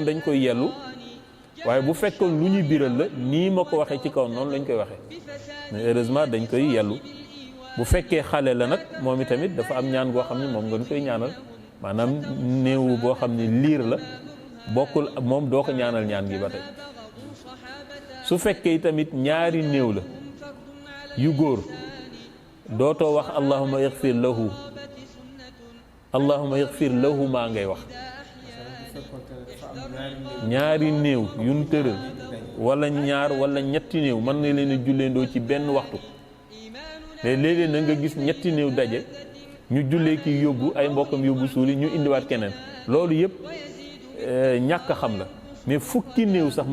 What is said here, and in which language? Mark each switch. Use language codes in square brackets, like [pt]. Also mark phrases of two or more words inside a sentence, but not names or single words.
[wo] dañ koy yellu waaye bu fekkoon lu ñuy biral la nii ma ko waxee ci kaw noonu lañ koy waxee [fr] mais heureusement [wo] dañ koy yellu bu fekkee xale la nag moom itamit dafa am ñaan goo xam ni moom nga koy ñaanal maanaam néew boo xam ni liir la bokkul moom doo ko ñaanal ñaan gi ba tey su fekkee tamit ñaari néew la yu góor dootoo wax [ar] اللهم اغفر له اللهم اغفر له [wo] maa ngay wax ñaari néew yuñ tëral wala ñaar wala ñetti néew mën na leen a julleendoo ci benn waxtu mais léeg-léeg na nga gis ñetti néew daje ñu jullee kii yóbbu ay mbokkam yóbbu suuli ñu indiwaat keneen loolu yëpp ñàkk xam la mais fukki néew sax